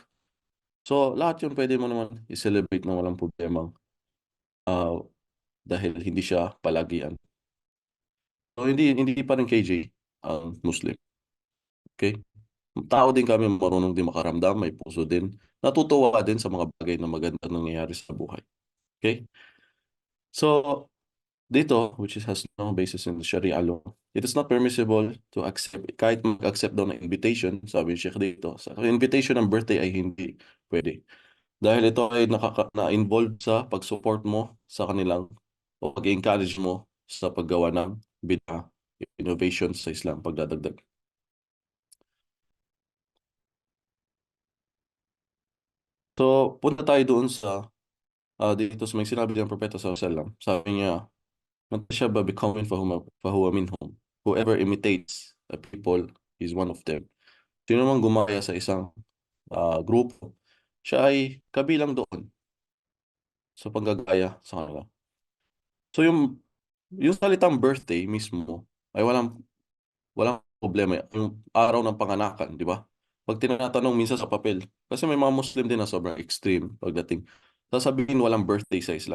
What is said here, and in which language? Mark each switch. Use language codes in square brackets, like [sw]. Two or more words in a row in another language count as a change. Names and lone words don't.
[tl] So, lahat yun pwede mo naman i-celebrate na walang problema ah, dahil hindi siya palagian. So, hindi pa rin KJ ang Muslim. Okay? Tao din kami, marunong din makaramdam, may puso din. Natutuwa din sa mga bagay na maganda nangyayari sa buhay. Okay? So, dito, [en] which has no basis in Sharia law, it is not permissible to accept, [tl] kahit mag-accept daw ng invitation, sabi ni Sheikh dito, sa invitation ng birthday ay hindi pwede. Dahil ito ay na-involve sa pag-support mo sa kanilang o pag-encourage mo sa paggawa ng bid'ah, innovation sa Islam, pagdadagdag. So, punta tayo doon sa dito sa may sinabi ng Propeta [ar] صلى الله عليه وسلم. [tl] Sabi niya, [ar] "من تشبه بقوم فهو منهم." [en] Whoever imitates the people is one of them. [tl] Sino man gumaya sa isang grupo, siya ay kabilang doon sa paggagaya sa kanila. So yung salitang birthday mismo ay walang problema. Yung araw ng panganakan, di ba? Pag tinatanong minsan sa papel, kasi may mga Muslim din na sobrang extreme pagdating, sasabihin walang birthday sa Islam.